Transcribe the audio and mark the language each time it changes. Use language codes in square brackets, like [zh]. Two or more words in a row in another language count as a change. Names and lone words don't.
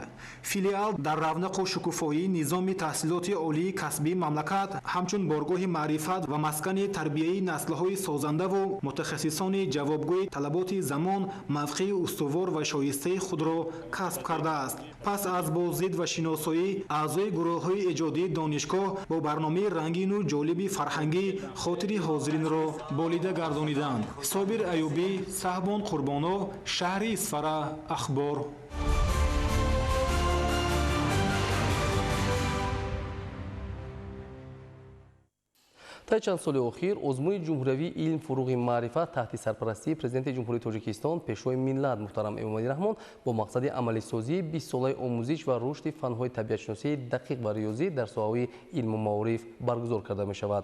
[tg] филиал дар равнақу шукуфоии низоми таҳсилоти олии касбии мамлакат ҳамчун боргоҳи маърифат ва маскани тарбияи наслҳои созандаву мутахассисони ҷавобгӯи талаботи замон мавқеи устувор ва шоистаи худро касб кардааст. пас аз боздид ва шиносоӣ аъзои гурӯҳҳои эҷодии донишгоҳ бо барномаи рангину ҷолиби фарҳангӣ хотири ҳозиринро болида гардониданд. Собир Аюбӣ, Саҳбон Қурбонов, шаҳри Исфара, ахбор. тӯли чанд соли охир озмуни ҷумҳуриявии Илм фурӯғи маърифат таҳти сарпарастии Президенти Ҷумҳурии Тоҷикистон Пешвои миллат муҳтарам Эмомалӣ Раҳмон бо мақсади амалисозии 20-солаи омӯзиш ва рушди фанҳои табиатшиносӣ дақиқ ва риёзӣ дар соҳаи илму маориф баргузор карда мешавад.